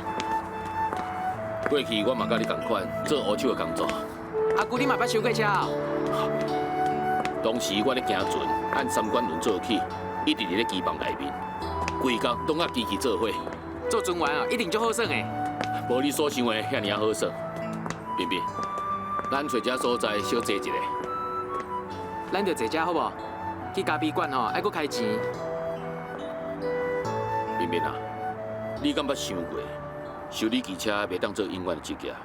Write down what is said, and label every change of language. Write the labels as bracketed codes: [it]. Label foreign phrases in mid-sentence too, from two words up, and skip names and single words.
[nan] 过去我嘛甲你同款做乌手的工作。阿姑，你嘛捌收过车哦？当时我咧行船，按3管轮做起，一直伫咧机房内面，规工拢甲机器做伙。做船员哦，一定足好耍的。无你所想的遐尔好耍。彬彬，咱找一个所在小坐一下。咱就坐遮好无？去咖啡馆吼，爱搁开钱。彬彬啊， 你敢捌想过，修理机车袂当做永远的职业？